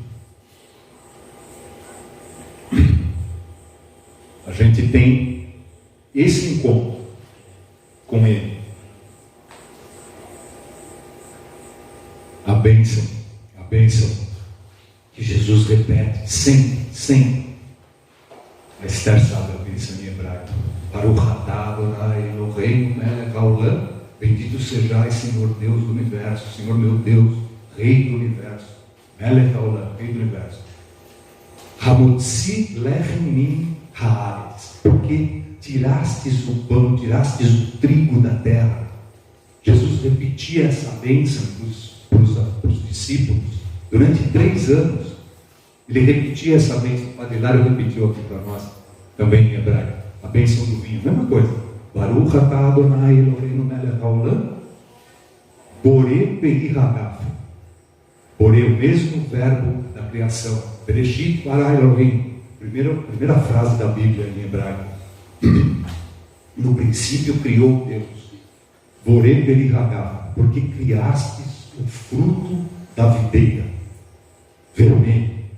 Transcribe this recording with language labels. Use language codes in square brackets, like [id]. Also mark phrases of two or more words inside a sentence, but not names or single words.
[pt] A gente tem esse encontro com Ele. A bênção que Jesus repete sempre. A Esther sabe a bênção em hebraico. [he] ברוך אתה אדוני אלוהינו מלך העולם. [pt] Bendito sejais, Senhor Deus do universo, Senhor meu Deus, Rei do universo, [he] מלך העולם, [pt] Rei do universo. [he] המוציא לחם מן הארץ, [pt] porque tirastes o pão, tirastes o trigo da terra. Jesus repetia essa bênção para os discípulos durante 3 anos. Ele repetia essa bênção. O Padre Hilário repetiu aqui para nós também em hebraico a bênção do vinho, mesma coisa. [he] ברוך אתה אדוני אלוהינו מלך העולם בורא פרי הגפן. Borei, [pt] o mesmo verbo da criação. [he] בראשית ברא אלוהים. [pt] Primeira frase da Bíblia em hebraico. No princípio criou Deus. [he] בורא פרי הגפן, [pt] porque criastes o fruto da videira vermelho.